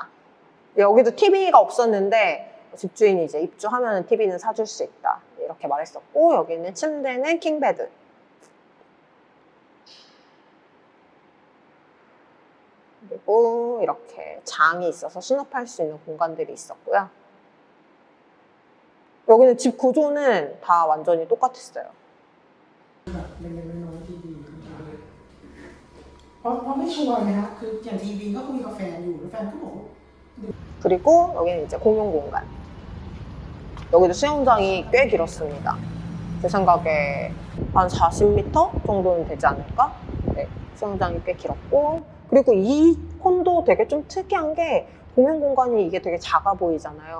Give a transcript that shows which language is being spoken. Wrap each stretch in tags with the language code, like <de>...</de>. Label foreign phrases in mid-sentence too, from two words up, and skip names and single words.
<ko>여기도 TV가 없었는데 집주인이 이제 입주하면 TV는 사줄 수 있다 이렇게 말했었고 여기는 침대는 킹베드. 그리고 이렇게 장이 있어서 수납할 수 있는 공간들이 있었고요. 여기는 집 구조는 다 완전히 똑같았어요.</ko> <th>เล็กๆน้อยๆที่ดีเพราะไม่ชัวร์ไงฮะคืออย่างทีวีก็คุยกับแฟนอยู่แล้วแฟนก็บอก</th> <ko>그리고 여기는 이제 공용 공간. 여기도 수영장이 꽤 길었습니다. 제 생각에 한 40m 정도는 되지 않을까? 네, 수영장이 꽤 길었고 그리고 이 콘도 되게 좀 특이한 게 공용 공간이 이게 되게 작아 보이잖아요.</ko>